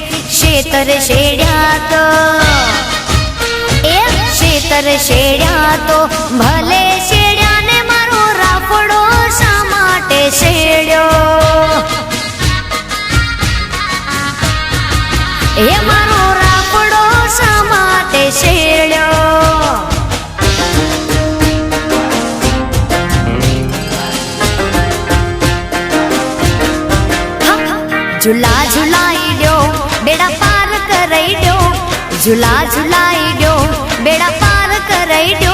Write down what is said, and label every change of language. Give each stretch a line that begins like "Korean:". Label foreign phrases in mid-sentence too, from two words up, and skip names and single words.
Gujarati: શેતર શેડ્યા તો એ શેતર શેડ્યા તો ભલે શેડ્યા ને મારો રાફડો શા માટે શેડ્યો? એ મારો રાફડો શા માટે શેડ્યો?
Bhojpuri: झूला झुलाई दो बेड़ा पार करई दो, झूला झुलाई दो बेड़ा पार करई दो.